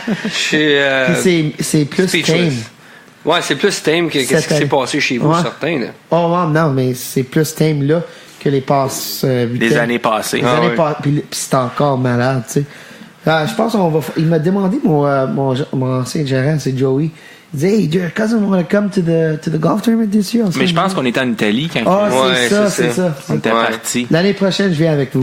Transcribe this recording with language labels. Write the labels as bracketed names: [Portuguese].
[French] C'est plus tame. Ouais, c'est plus tame que ce qui s'est passé chez vous, certains. Là. Oh, non, mais c'est plus tame là que les années passées. Puis c'est encore malade, tu sais. Je pense qu'on va. Il m'a demandé mon ancien gérant, c'est Joey. [English] Il disait, hey, your cousin want to come to the golf tournament this year? [French] Mais je pense qu'on était en Italie quand c'est ça. On était parti. L'année prochaine, je viens avec vous.